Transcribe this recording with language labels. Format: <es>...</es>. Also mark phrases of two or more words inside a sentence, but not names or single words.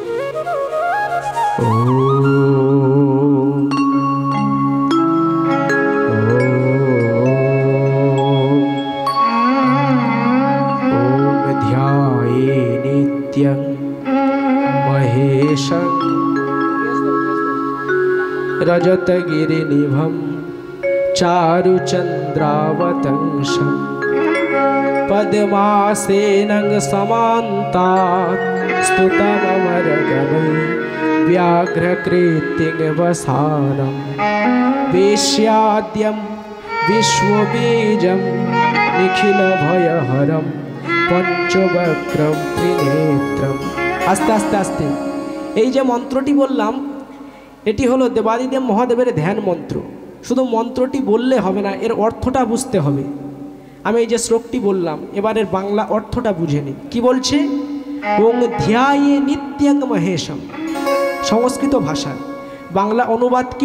<sa>ধ্যায়ে নিত্যং মহেশং रजतगिरिनिभं चारुचन्द्रावतंसं पद्मासेनं समान्तात् स्तुतममरगणैः व्याघ्रकृत्तिवसानं वेश्याद्यं विश्वबीजं निखिलभयहरं पञ्चवक्त्रं त्रिनेत्रम्।</sa> <bn>আস্তে আস্তে আস্তে এই যে মন্ত্রটি বললাম এটি হলো দেবাদিদেব মহাদেবের ধ্যান মন্ত্র। শুধু মন্ত্রটি বললে হবে না, এর অর্থটা বুঝতে হবে। আমি এই যে শ্লোকটি বললাম এবারের বাংলা অর্থটা বুঝে নিন। কি বলছে?</bn> <sa>ওং ধ্যায়ে নিত্যং মহেশম,</sa> <bn>সংস্কৃত ভাষায় বাংলা অনুবাদ কি?</bn>